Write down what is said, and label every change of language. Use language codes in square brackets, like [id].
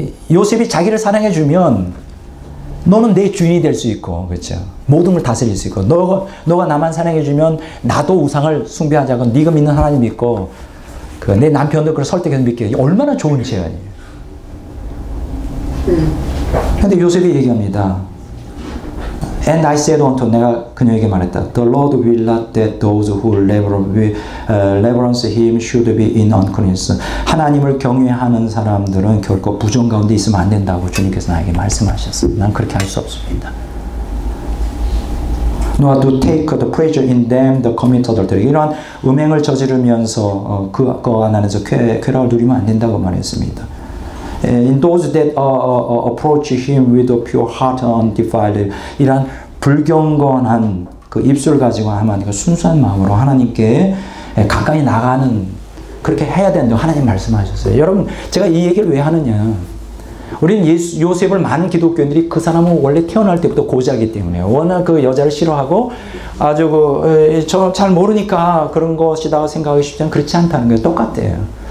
[ko] 요셉이 자기를 사랑해 주면 너는 내 주인이 될 수 있고, 그렇죠? 모든 걸 다스릴 수 있고, 너가 나만 사랑해 주면 나도 우상을 숭배하자고, 네가 믿는 하나님 믿고, 내 남편도 그걸 설득해서 믿게. 얼마나 좋은 제안이에요. 근데 요셉이 얘기합니다. [en] And I said unto [ko] 내가 그녀에게 말했다. [en] The Lord will not that those who reverence him should be in uncleanness. [ko] 하나님을 경외하는 사람들은 결코 부정 가운데 있으면 안 된다고 주님께서 나에게 말씀하셨습니다. 난 그렇게 할 수 없습니다. [en] Nor to take the pleasure in them the commit adultery. [ko] 이러한 음행을 저지르면서 그 안에서 쾌락을 누리면 안 된다고 말했습니다. [en] In those that approach him with a pure heart undefiled. [ko] 이런 불경건한 그 입술을 가지고 하면 그 순수한 마음으로 하나님께 가까이 나가는 그렇게 해야 된다고 하나님 말씀하셨어요. 여러분 제가 이 얘기를 왜 하느냐. 우리는 요셉을 많은 기독교인들이 그 사람은 원래 태어날 때부터 고자이기 때문에 워낙 그 여자를 싫어하고 아주 저 잘 모르니까 그런 것이다 생각하기 쉽지만 그렇지 않다는 거예요. 똑같아요.